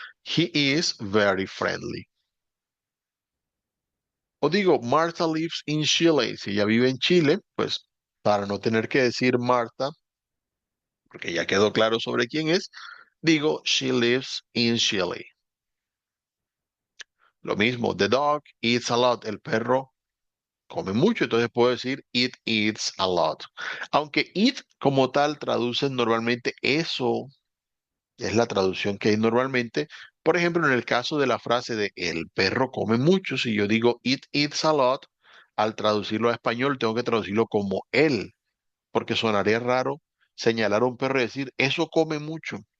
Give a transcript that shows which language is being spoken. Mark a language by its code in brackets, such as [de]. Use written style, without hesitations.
[en] He is very friendly. [es] O digo, [en] Martha lives in Chile. [es] Si ella vive en Chile, pues para no tener que decir Martha, porque ya quedó claro sobre quién es, digo, [en] she lives in Chile. [es] Lo mismo, [en] the dog eats a lot. [es] El perro come mucho, entonces puedo decir [en] it eats a lot. [es] Aunque eat como tal traducen normalmente eso. Es la traducción que hay normalmente. Por ejemplo, en el caso de la frase de el perro come mucho, si yo digo [en] it eats a lot, [es] al traducirlo a español tengo que traducirlo como él, porque sonaría raro señalar a un perro y decir eso come mucho.